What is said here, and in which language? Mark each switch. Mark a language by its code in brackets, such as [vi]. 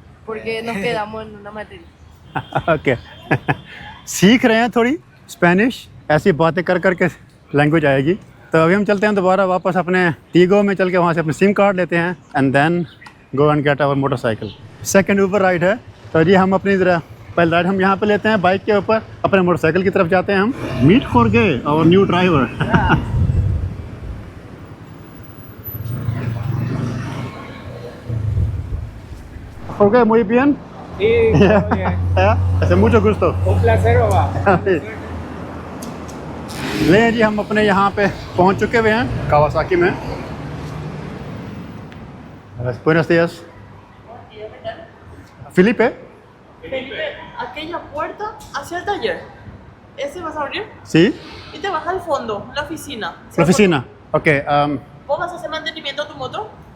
[es] Porque nos quedamos en una materia. [hi] Okay सीख रहे हैं थोड़ी स्पेनिश ऐसी बातें कर कर के लैंग्वेज आएगी तो अभी हम चलते हैं दोबारा वापस अपने टीगो में चल के वहाँ से अपने सिम कार्ड लेते हैं [en] and then go and get our motorcycle [hi] second ऊपर राइड है तो जी हम अपनी ज़रा पहले राइड हम यहाँ पे लेते हैं बाइक के ऊपर अपने मोटरसाइकिल की तरफ जाते हैं हम मीट खोरगे और new driver Jorge, [es] muy bien. Sí, todo bien. Hace mucho gusto. Un placer, papá. [hi] ले जी हम अपने यहाँ पे पहुँच चुके हुए हैं कावासाकी में [es] Buenos días. Felipe. Felipe, aquella puerta hacia el taller. Ese vas a abrir Sí. y te vas al fondo, la oficina. La oficina. Ok. ¿Vos vas a hacer mantenimiento a tu moto?